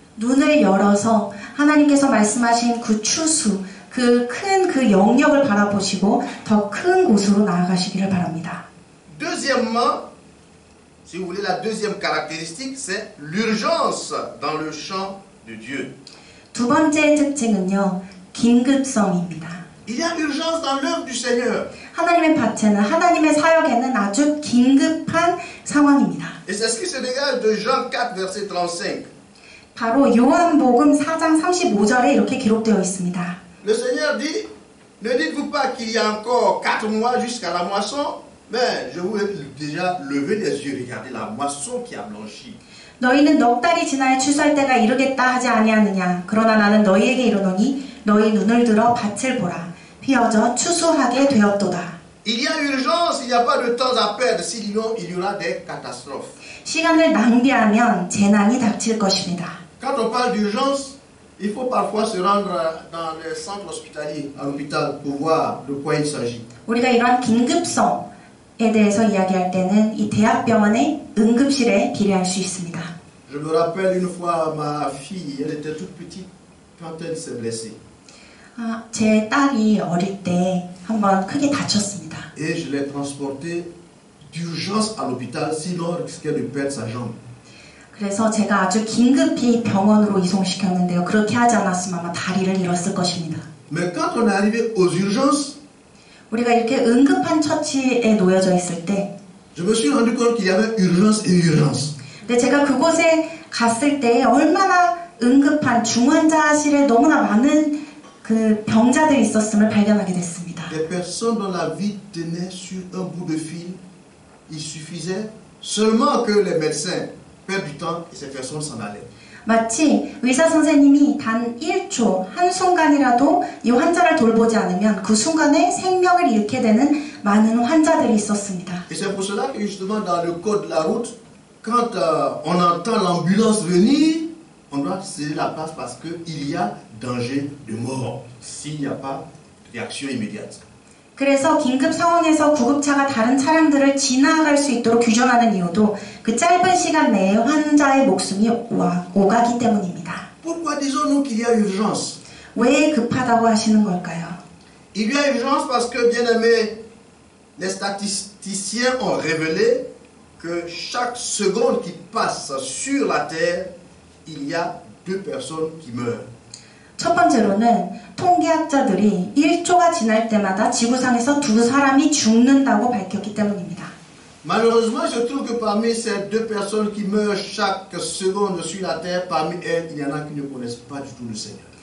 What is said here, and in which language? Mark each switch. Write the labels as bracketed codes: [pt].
[ko] 눈을 열어서 하나님께서 말씀하신 그 추수, 그 큰 그 영역을 바라보시고 더 큰 곳으로 나아가시기를 바랍니다. [fr] Deuxièmement, si vous voulez, la deuxième caractéristique, c'est l'urgence dans le champ de Dieu. [ko] 두 번째 특징은요, 긴급성입니다. [fr] Il y a urgence dans l'œuvre du Seigneur. [ko] 하나님의 밭에는, 하나님의 사역에는 아주 긴급한 상황입니다. [fr] Et c'est ce qui se dégage de Jean 4, verset 35. [ko] 바로 요한복음 4장 35절에 이렇게 기록되어 있습니다. [fr] Le Seigneur dit, ne dites-vous pas qu'il y a encore 4 mois jusqu'à la moisson, mais je vous ai déjà levé les yeux, regardez la moisson qui a blanchi. [ko] 너희는 넉 달이 지나야 추수할 때가 이르겠다 하지 아니하느냐. 그러나 나는 너희에게 이르노니 너희 눈을 들어 밭을 보라. 휘어져 추수하게 되었도다. [fr] Il y a urgence, il n'y a pas de temps à perdre, sinon il y aura des catastrophes. [ko] 시간을 낭비하면 재난이 닥칠 것입니다. [fr] Quand on parle d'urgence, il faut parfois se rendre dans les centres hospitaliers, à l'hôpital, pour voir de quoi il s'agit. [ko] 우리가 이러한 긴급성에 대해서 이야기할 때는 이 대학병원의 응급실에 비례할 수 있습니다. [fr] Je me rappelle une fois ma fille, elle était toute petite quand elle s'est blessée. [ko] 제 딸이 어릴 때 한번 크게 다쳤습니다. [fr] Et je l'ai transportée d'urgence à l'hôpital, sinon elle risquait de perdre sa jambe. [ko] 그래서 제가 아주 긴급히 병원으로 이송시켰는데요. 그렇게 하지 않았으면 아마 다리를 잃었을 것입니다. [fr] Mais quand on est arrivé aux urgences, [ko] 우리가 이렇게 응급한 처치에 놓여져 있을 때, [fr] je me suis rendu compte qu'il y avait urgence et urgence. [ko] 근데 제가 그곳에 갔을 때 얼마나 응급한 중환자실에 너무나 많은 그 병자들이 있었음을 발견하게 됐습니다. [fr] Des personnes dont la vie tenait sur un bout de fil, il suffisait seulement que les médecins perdent du temps et ces personnes s'en allaient. [ko] 마치 의사 선생님이 단 1초, 한순간이라도 이 환자를 돌보지 않으면 그 순간에 생명을 잃게 되는 많은 환자들이 있었습니다. [fr] Et c'est pour cela que justement dans le code de la route, quand on entend l'ambulance venir, on doit céder la place parce qu'il y a danger de mort s'il n'y a pas de réaction immédiate. [ko] 그래서 긴급 상황에서 구급차가 다른 차량들을 지나갈 수 있도록 규정하는 이유도 그 짧은 시간 내에 환자의 목숨이 오가기 때문입니다. [fr] Pourquoi disons-nous qu'il y a urgence? [ko] 왜 급하다고 하시는 걸까요? [fr] Il y a urgence parce que, bien aimés, les statisticiens ont révélé que chaque seconde qui passe sur la terre, il y a 2 personnes qui meurent. [ko] 첫 번째로는 통계학자들이 1초가 지날 때마다 지구상에서 2사람이 죽는다고 밝혔기 때문입니다. [fr] Malheureusement, il se trouve que parmi ces 2 personnes qui meurent chaque seconde sur la terre, parmi elles, il y en a qui ne connaissent pas du tout le Seigneur.